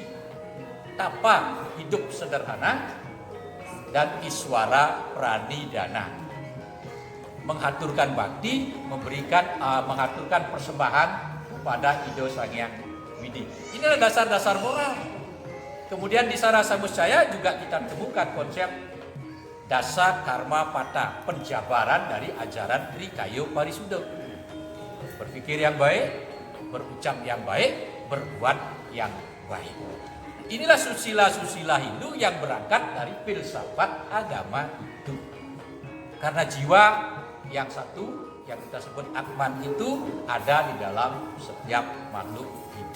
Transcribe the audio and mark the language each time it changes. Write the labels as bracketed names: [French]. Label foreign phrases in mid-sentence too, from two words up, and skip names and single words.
[Indonesian] Tapa, hidup sederhana. Dan iswara pranidana, menghaturkan bakti, menghaturkan persembahan kepada Ido Sang Hyang Widi. Inilah dasar-dasar moral. Kemudian di Sarasa Muscaya juga kita temukan konsep dasa karma pata, penjabaran dari ajaran Trikayo Parisuddha. Berpikir yang baik, berucap yang baik, berbuat yang baik. Inilah susila-susila Hindu yang berangkat dari filsafat agama Hindu. Karena jiwa yang satu, yang kita sebut Atman itu ada di dalam setiap makhluk hidup.